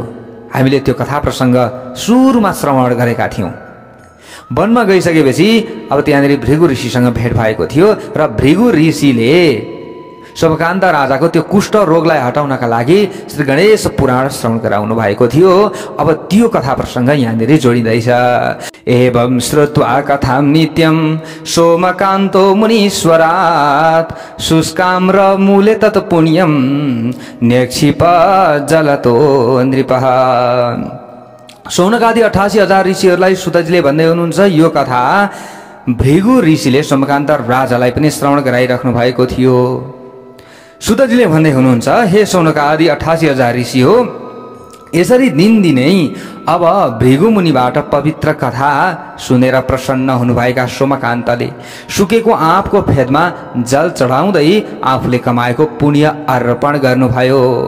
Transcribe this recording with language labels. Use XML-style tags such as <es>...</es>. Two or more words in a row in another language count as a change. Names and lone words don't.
<ne>हामीले त्यो कथा प्रसङ्ग सुरुमा श्रवण गरेका थियौँ। वनमा गइसकेपछि अब त्यहाँनिर भृगु ऋषिसँग भेट भएको थियो र भृगु ऋषिले सोमकान्त राजाको त्यो कुष्ठ रोगलाई हटाउनका लागि श्री गणेश पुराण श्रवण गराउनु भएको थियो। अब त्यो कथा प्रसङ्ग यहाँनिर जोडिँदैछ।</ne> <sa>एवं श्रुत्वा कथां नित्यं सोमकान्तो मुनीश्वरात् शुष्काम्र मूले तत् पुण्यं नेक्षिप जलतो नृपः।</sa> <ne>शौनकादि 88,000 ऋषिहरूलाई सुतजीले भन्दै हुनुहुन्छ यो कथा भृगु ऋषिले सोमकान्त राजालाई पनि श्रवण गराइराख्नु भएको थियो। सुतजीले भन्दै हुनुहुन्छ, हे शौनकादि 88,000 ऋषि हो, यसरी दिनदिनै अब भृगु मुनिबाट पवित्र कथा सुनेर प्रसन्न हुनुभएका सोमकान्तले सुकेको आँपको फेदमा जल चढाउँदै आफूले कमाएको पुण्य अर्पण गर्नुभयो।</ne>